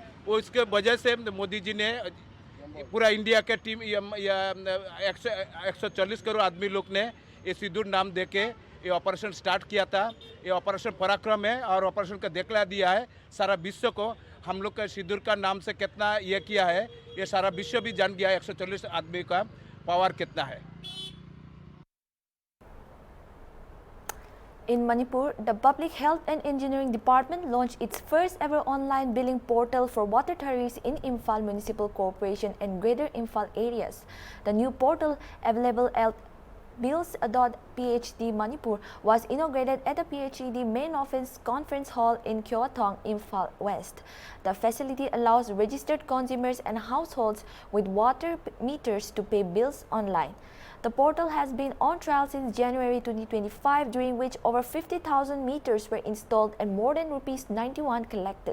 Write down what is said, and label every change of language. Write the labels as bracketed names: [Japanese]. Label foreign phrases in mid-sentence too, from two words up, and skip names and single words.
[Hindi] वो इसके वजह से मोदी जी ने पूरा इंडिया के टीम 140 करोड़ आदमी लोग ने ये सिंदूर नाम देके ये [English] operation start [Hindi] किया था। ये ऑपरेशन पराक्रम है और ऑपरेशन का दिखला दिया है सारा विश्व को। हम लोग का सिंदूर का नाम से कितना ये किया है, ये सारा विश्व भी जान गया है 140 आदमी का पावर कितना है। [English] In Manipur, the Public Health and Engineering Department launched its first ever online billing portal for water tariffs in Imphal Municipal Corporation and Greater Imphal areas. The new portal, available at bills.phd Manipur, was inaugurated at the PHED main office conference hall in Kyothong, Imphal West. The facility allows registered consumers and households with water meters to pay bills online. The portal has been on trial since January 2025, during which over 50,000 meters were installed and more than rupees 91 collected.